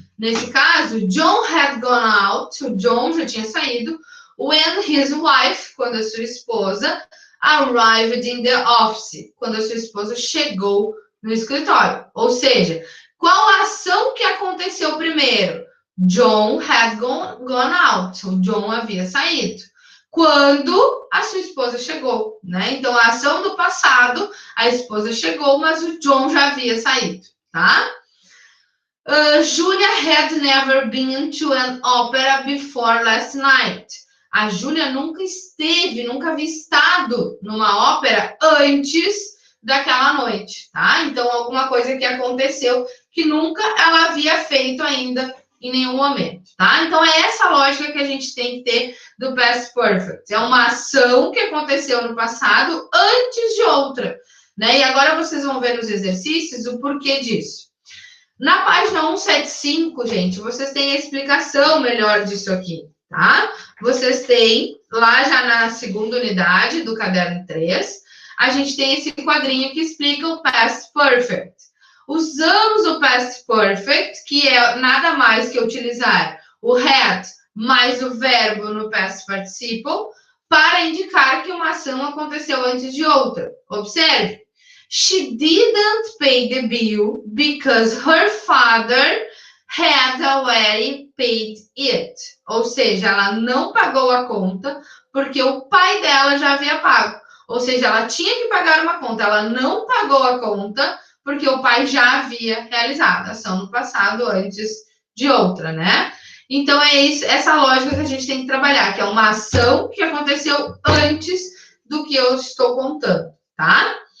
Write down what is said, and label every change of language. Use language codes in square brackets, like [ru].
[pt] Nesse caso, [en] John had gone out, [pt] o John já tinha saído, [en] when his wife, [pt] quando a sua esposa, [en] arrived in the office, [pt] quando a sua esposa chegou no escritório. Ou seja, qual a ação que aconteceu primeiro? [en] John had gone out, [pt] o John havia saído. Quando a sua esposa chegou, né? Então, a ação do passado, a esposa chegou, mas o John já havia saído, tá? [en] Julia had never been to an opera before last night. [pt] A Júlia nunca havia estado numa ópera antes daquela noite, tá? Então, alguma coisa que aconteceu que nunca ela havia feito ainda em nenhum momento, tá? Então, é essa lógica que a gente tem que ter do past perfect. É uma ação que aconteceu no passado antes de outra, né? E agora vocês vão ver nos exercícios o porquê disso. Na página 175, gente, vocês têm a explicação melhor disso aqui, tá? Vocês têm, lá já na segunda unidade do caderno 3, a gente tem esse quadrinho que explica o past perfect. Usamos o past perfect, que é nada mais que utilizar o had mais o verbo no past participle, para indicar que uma ação aconteceu antes de outra. Observe. [en] She didn't pay the bill because her father had already paid it. [pt] Ou seja, ela não pagou a conta porque o pai dela já havia pago. Ou seja, ela tinha que pagar uma conta, ela não pagou a conta porque o pai já havia realizado a ação no passado antes de outra, né? Então é isso, essa lógica que a gente tem que trabalhar, que é uma ação que aconteceu antes do que eu estou contando, tá?